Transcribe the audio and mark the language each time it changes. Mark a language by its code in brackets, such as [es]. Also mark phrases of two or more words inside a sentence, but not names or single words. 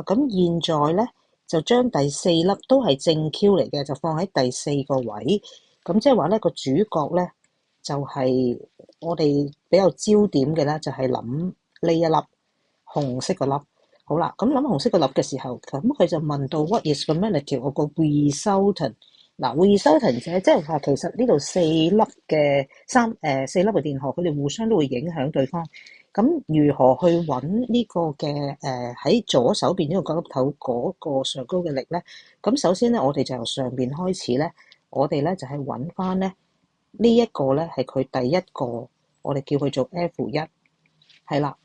[yue] 咁現在咧就將第四粒都係正 Q 嚟嘅，就放喺第四個位。咁即係話咧個主角咧就係我哋比較焦點嘅咧，就係諗呢一粒紅色個粒。好啦，咁諗紅色個粒嘅時候，咁佢就問到 [en] What is the magnitude of [yue] 個 resultant？嗱，resultant 即係話其實呢度四粒嘅四粒嘅電荷，佢哋互相都會影響對方。咁如何去揾呢個嘅喺左手邊呢個角粒頭嗰個上高嘅力咧？咁首先咧，我哋就由上邊開始咧，我哋咧就係揾翻咧呢一個咧係佢第一個，我哋叫佢做 F1，係啦。